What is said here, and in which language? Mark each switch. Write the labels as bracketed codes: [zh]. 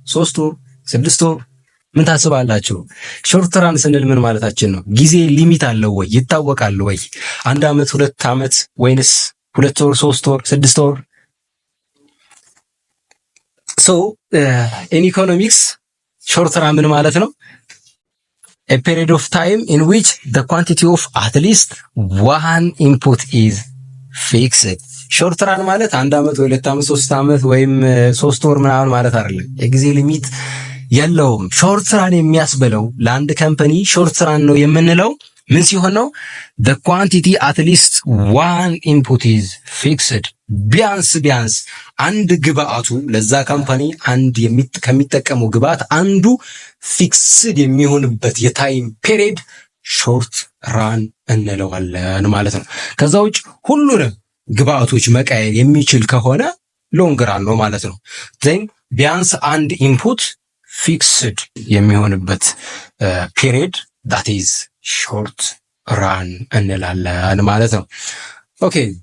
[am] 3 ወር 6 ወር? ምን ታስባላችሁ? ሾርት ራን ስንል ምን ማለታችን ነው? ጊዜ ሊሚት አለው ወይ? ይታወቃል ወይ? 1 ዓመት 2 ዓመት ወይንስ 2 ወር 3 ወር 6 ወር? ሶ ኢን ኢኮኖሚክስ ሾርት ራን ምን ማለት ነው? [en] a period of time in which the quantity of at least one input is fixed. [am] ሾርት ራን ማለት 1 ዓመት ወይ 2 ዓመት 3 ዓመት ወይም 3 ወር ምናምን ማለት አይደለም። የጊዜ ሊሚት የለውም። ሾርት ራን የሚያስብለው ለአንድ ካምፓኒ ሾርት ራን ነው የምንለው ምን ሲሆን ነው? [en] the quantity at least one input is fixed. [am] ቢያንስ አንድ ግብአቱ ለዛ ካምፓኒ አንድ ከሚጠቀመው ግብአት አንዱ ፊክስድ የሚሆንበት የታይም ፔሪድ ሾርት ራን እንለዋለን ማለት ነው። ከዛ ውጭ ሁሉንም ግብአቶች መቀየር የሚችል ከሆነ ሎንግ ራን ነው ማለት ነው። ዘን ቢያንስ አንድ ኢንፑት ፊክስድ የሚሆንበት ፔሪድ [en] that is short run [am] እንላለን ማለት ነው። ኦኬ